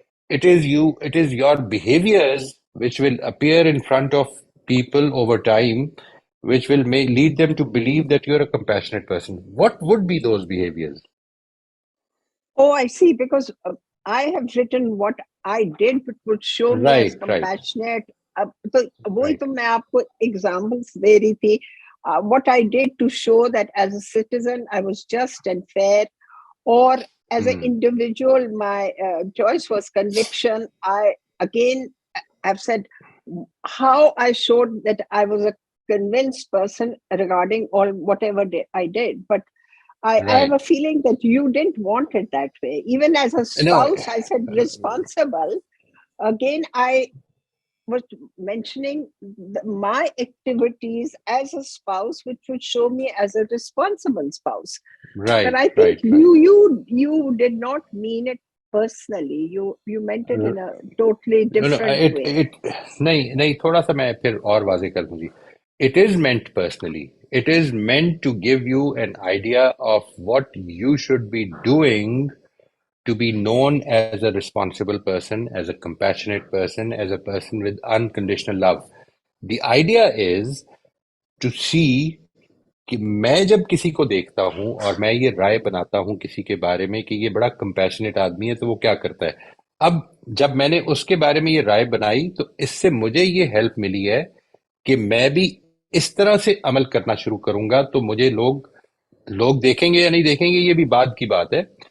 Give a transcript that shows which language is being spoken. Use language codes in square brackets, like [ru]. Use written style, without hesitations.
[en] It is your behaviors which will appear in front of people over time, which will lead them to believe that you're a compassionate person. What would be those behaviors? Oh, I see, because I have written what I did, which would show me as compassionate. [hi] तो वही तो मैं आपको examples दे रही थी. [en] What I did to show that as a citizen I was just and fair, or as an individual my choice was conviction. I again have said how I showed that I was a convinced person regarding whatever I did. But I have a feeling that you didn't want it that way. Even as a spouse, I said responsible. Again, I was mentioning my activities as a spouse, which would show me as a responsible spouse. Right. But I think you did not mean it personally. You meant it in a totally different way. [hi] नहीं, थोड़ा सा मैं फिर और वाज़ेह कर दूंगी. [en] It is meant personally. It is meant to give you an idea of what you should be doing to be known as a responsible person, as a compassionate person, as a person with unconditional love. The idea is to see [hi] कि मैं जब किसी को देखता हूं और मैं ये राय बनाता हूं किसी के बारे में कि ये बड़ा कंपैशनेट आदमी है, तो वो क्या करता है. अब जब मैंने उसके बारे में ये राय बनाई तो इससे मुझे ये हेल्प मिली है कि मैं भी इस तरह से अमल करना शुरू करूंगा, तो मुझे लोग देखेंगे या नहीं देखेंगे ये भी बाद की बात है.